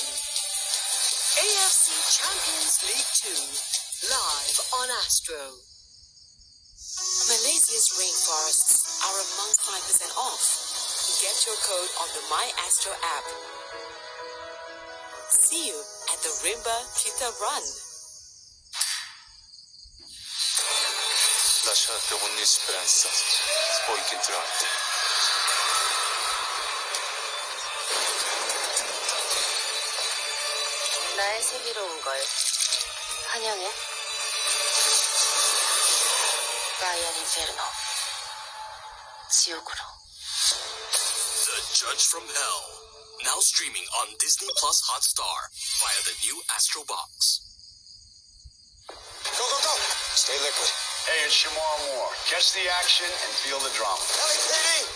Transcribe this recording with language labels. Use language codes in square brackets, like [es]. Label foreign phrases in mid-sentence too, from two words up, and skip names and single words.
[en] AFC Champions League 2, live on Astro. Malaysia's rainforests are among 5% off. Get your code on the My Astro app. See you at the Rimba Kita Run. [it] Lasciate ogni speranza, poi che entrate. [ko] 나의 세계로 온 걸 환영해. 가이언 인페르노. 지옥으로. [en] The Judge from Hell, now streaming on Disney Plus Hotstar via the new Astro Box. Go, go, go! Stay liquid. Hey, it's Shamar Moore. Catch the action and feel the drama. LAPD!